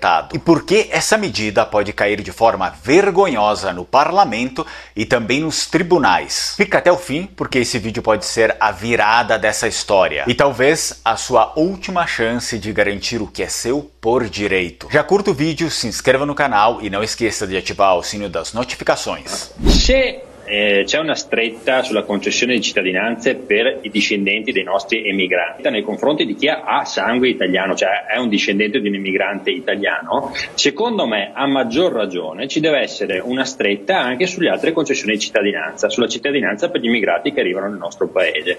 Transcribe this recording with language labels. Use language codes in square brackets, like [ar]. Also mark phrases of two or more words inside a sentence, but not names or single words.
[pt] E por que essa medida pode cair de forma vergonhosa no parlamento e também nos tribunais? Fica até o fim, porque esse vídeo pode ser a virada dessa história e talvez a sua última chance de garantir o que é seu por direito. Já curta o vídeo, se inscreva no canal e não esqueça de ativar o sino das notificações. [it] C'è una stretta sulla concessione di cittadinanze per i discendenti dei nostri emigranti nei confronti di chi ha sangue italiano, cioè è un discendente di un emigrante italiano. Secondo me, a maggior ragione, ci deve essere una stretta anche sulle altre concessioni di cittadinanza, sulla cittadinanza per gli immigrati che arrivano nel nostro paese.